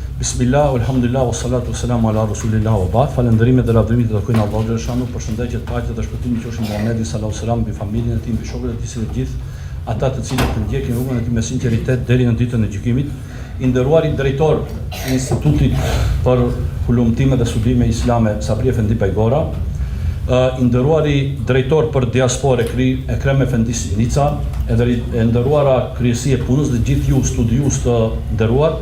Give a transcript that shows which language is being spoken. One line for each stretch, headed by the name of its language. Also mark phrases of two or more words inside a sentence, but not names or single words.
Arabic: بسم الله، الحمد لله، والصلاة والسلام على رسول الله وبعد.
Albanian: Falënderimet dhe lavdërimit të takojnë Allahut dhe shanu, përshëndetjet, paqja dhe shpëtimi qofshin Muhamedit
Arabic: صلى الله عليه وسلم,
Albanian: mbi familjen e tij, mbi shokët e tij, dhe gjithë ata të cilët të ndjekin rrugën e tij me sinqeritet deri në ditën e gjykimit. I nderuari drejtor i Institutit për Hulumtime dhe Studime Islame Sabri Efendi Pajgora, i nderuari drejtor për diasporë Ekrem Efendi Sinica, e nderuara kryesi e punës dhe gjithë ju studiues të nderuar.